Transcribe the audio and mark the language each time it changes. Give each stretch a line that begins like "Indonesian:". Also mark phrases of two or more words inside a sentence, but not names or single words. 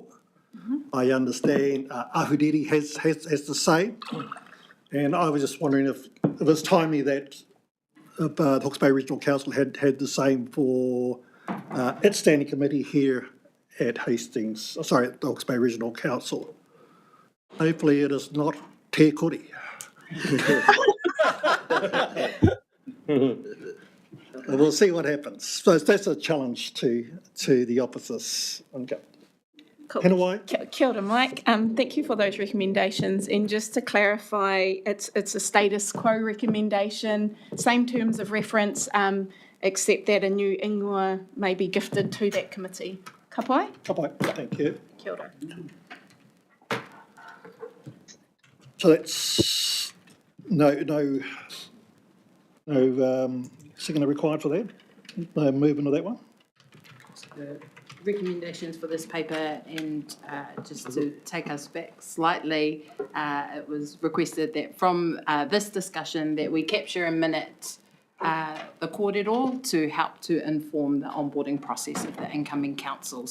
English: I understand Ahuriri has the same. And I was just wondering if it was timely that the Hawke's Bay Regional Council had the same for its standing committee here at Hastings, the Hawke's Bay Regional Council. Hopefully it is not
Māori: te kore.
English: We'll see what happens. So that's a challenge to the officers. Cool. Henawai?
Māori: Kia ora,
English: Mike. Thank you for those recommendations. And just to clarify, it's a status quo recommendation, same terms of reference, except that a new ingoa may be gifted to that committee.
Māori: Ka pai? Ka pai.
English: Thank you.
Māori: Kia ora.
English: So that's no second required for that? No movement of that one? The recommendations for this paper, and just to take us back slightly, it was requested that from this discussion that we capture a minute the kōrero to help to inform the onboarding process of the incoming council.